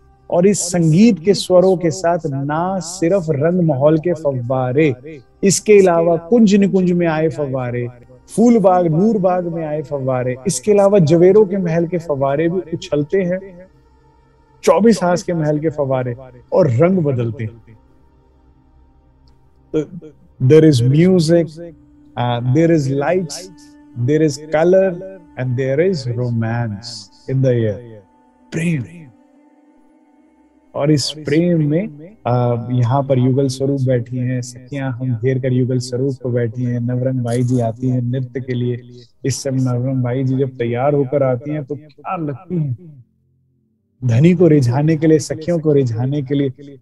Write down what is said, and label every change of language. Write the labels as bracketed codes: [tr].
[hi] और इस संगीत के स्वरों के साथ ना सिर्फ रंग महल के फव्वारे, इसके अलावा कुंज निकुंज में आए फव्वारे, फूल बाग नूर बाग में आए फव्वारे, इसके अलावा जवेरों के महल के फव्वारे भी उछलते हैं, 24 हास के महल के फव्वारे, और रंग बदलते हैं। [en] There is music, there is lights, there is color, and there is romance in the air. [hi] प्रेम। और इस प्रेम में यहाँ पर युगल स्वरूप बैठी हैं सखियां, हम घेर कर युगल स्वरूप को बैठी हैं। नवरंग बाई जी आती हैं नृत्य के लिए। इस समय नवरंग बाई जी जब तैयार होकर आती हैं तो क्या लगती हैं, धनी को रिझाने के लिए, सखियों को रिझाने के लिए।